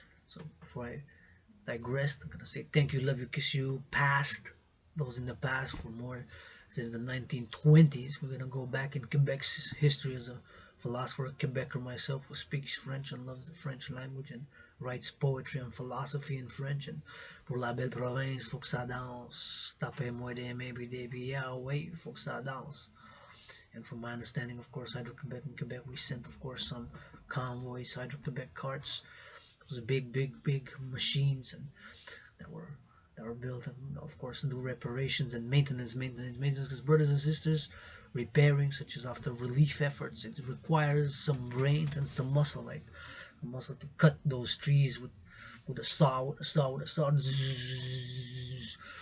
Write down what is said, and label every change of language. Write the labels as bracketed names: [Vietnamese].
[English] So before I digress, I'm gonna say thank you, love you, kiss you, past those in the past for more since the 1920s. We're gonna go back in Quebec's history as a philosopher, a Quebecer myself, who speaks French and loves the French language and writes poetry and philosophy in French. [French] And pour la belle province, faut que ça danse. Tapez-moi des mains puis des billets, ouais, faut que ça danse. [English] And from my understanding, of course, Hydro-Quebec in Quebec, we sent, of course, some convoys, Hydro-Quebec carts, those big machines, and that were that were built, and of course do reparations and maintenance. Because brothers and sisters, repairing, such as after relief efforts, it requires some brains and some muscle, like a muscle to cut those trees with a saw, Zzz.